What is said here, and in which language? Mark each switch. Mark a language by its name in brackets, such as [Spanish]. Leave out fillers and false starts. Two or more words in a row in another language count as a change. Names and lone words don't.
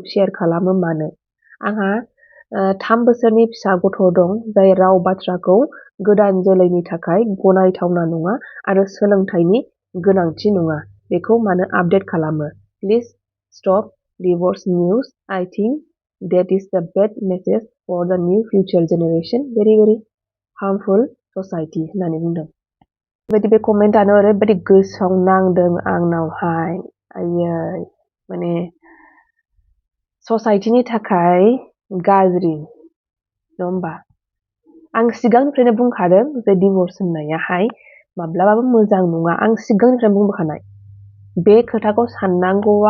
[Bodo] शेयार खालामो मानो आंहा 3 बोसोरनि फिसा गथ' दं जाय राव बाथ्राखौ गोदान जोलैनि थाखाय गनायथावना नङा आरो सोलोंथाइनि गोनांथि नङा बेखौ मानो आपडेट खालामो [English] please stop divorce news I think that is the bad message for the new future generation very harmful society [Bodo] होननानै बुंदों बेबायदि बे कमेन्टआनो ओरैबायदि गोसोआव नांदों आंनावहाय आयै माने ससाइटिनि थाखाय गाज्रि नङा होमबा आं सिगांनिफ्रायनो बुंखादों जे डिवोर्स होननायाहाय माब्लाबाबो मोजां नङा आं सिगांनिफ्रायनो बुंबोखानाय बे खोथाखौ साननांगौआ